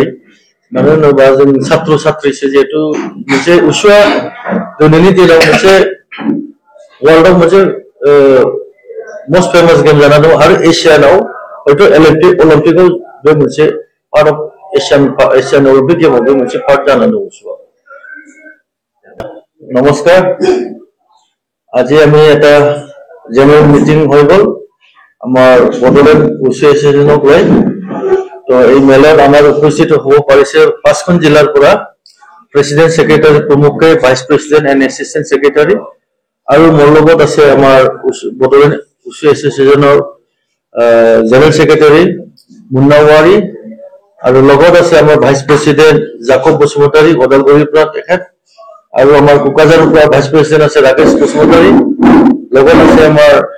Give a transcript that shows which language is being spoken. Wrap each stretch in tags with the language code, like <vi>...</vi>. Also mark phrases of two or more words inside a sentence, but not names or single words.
<brx>मानो होनोबा जों सात्र साथ्रिसो जिहेतु मोनसे उसुआ दिनैनि दिनाव मोनसे वर्ल्डआव मोनसे</brx> <en>most famous game</en> <brx>जाना दं आरो एसियानाव हयथ' अलिम्पिकआव बे मोनसे</brx> <en>part of Asian Olympic</en> <brx>गेमाव बे मोनसे पार्ट जानानै दं उसुआ।</brx> <as>নমস্কাৰ আজি আমি এটা</as> <en>general meeting</en> <as>হৈ গল আমাৰ বড়োলেণ্ড এছ'চিয়েশ্যনক লৈ তো এই মেলত আমাৰ উপস্থিত হ'ব পাৰিছে পাঁচখন জিলাৰ পৰা</as> <en>president secretary</en> <as>প্ৰমুখে</as> <en>vice president and assistant secretary</en> <as>আৰু মোৰ লগত আছে আমাৰ বড়োলেণ্ড এছ'চিয়েশ্যনৰ</as> <en>general secretary</en> <as>মুন্নাৱাৰী আৰু লগত আছে আমাৰ</as> <en>vice president</en> <as>জাকব বসুমতাৰী ওদালগুৰিৰ পৰা তেখেত আৰু আমাৰ কোকাজাৰৰ পৰা ভাইস প্ৰেসিডেন্ট আছে ৰাকেশ বসুমতাৰী লগত আছে আমাৰ</as>